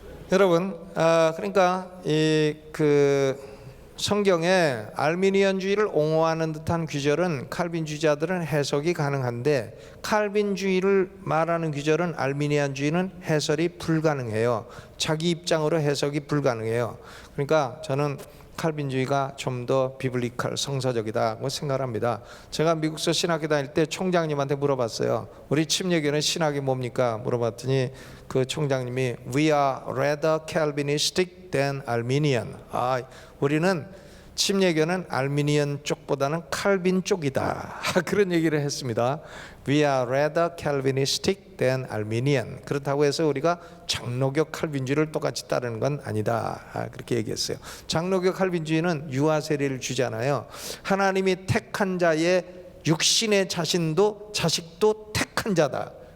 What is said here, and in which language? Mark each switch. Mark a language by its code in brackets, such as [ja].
[ko] 여러분, 그러니까 그 성경에 알미니안주의를 옹호하는 듯한 귀절은 칼빈주의자들은 해석이 가능한데 칼빈주의를 말하는 귀절은 알미니안주의는 해설이 불가능해요. 자기 입장으로 해석이 불가능해요. 그러니까 저는 칼빈주의가 좀 더 비블리컬 성서적이다고 생각합니다. 제가 미국서 신학교 다닐 때 총장님한테 물어봤어요. 우리 침례교는 신학이 뭡니까? 물어봤더니 그 총장님이 [en] We are rather Calvinistic than Arminian. [ko] 우리는 침례교는 알미니안 쪽보다는 칼빈 쪽이다. 그런 얘기를 했습니다. [en] We are rather Calvinistic than Arminian. [ko] 그렇다고 해서 우리가 장로교 칼빈주의를 똑같이 따르는 건 아니다. 그렇게 얘기했어요. 장로교 칼빈주의는 유아 세례를 주잖아요. 하나님이 택한 자의 육신의 자식도 택한 자다.